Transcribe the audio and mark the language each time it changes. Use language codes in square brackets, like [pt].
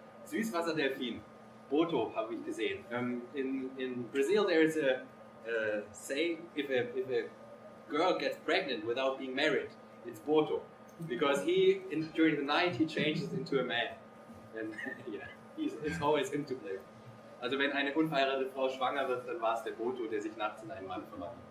[de] Süßwasserdelfin, Boto habe ich gesehen. [en] In Brazil there is a say if a girl gets pregnant without being married, it's Boto. Because during the night he changes into a man. And yeah, it's always him to blame. [de] Also wenn eine unverheiratete Frau schwanger wird, dann war es der Boto, der sich nachts in einen Mann verwandelt.